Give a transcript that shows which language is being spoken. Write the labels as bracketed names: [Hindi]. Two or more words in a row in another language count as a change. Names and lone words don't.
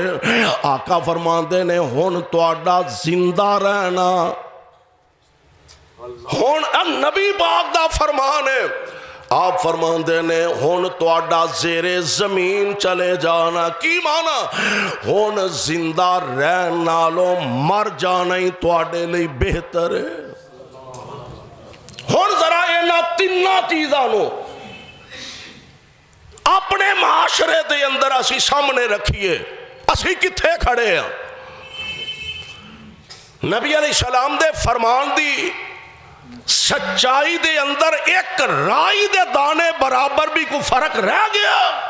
[Punjabi] آقا فرماندے نے ہن تواڈا زندہ رہنا، ہن نبی پاک دا فرمان ہے، آپ فرماندے نے ہن تواڈا زیر زمین چلے جانا۔ کی مانا؟ ہن زندہ رہن نالوں مر جانا ہی تواڈے لئی بہتر ہے۔ ہن ذرا انہاں 3 چیزاں نو اپنے معاشرے دے اندر اسی سامنے رکھیے، اسی کتھے کھڑے ہیں؟ نبی [Arabic] علیہ السلام [Punjabi] دے فرمان دی سچائی دے اندر ایک رائی دے دانے برابر بھی کوئی فرق رہ گیا؟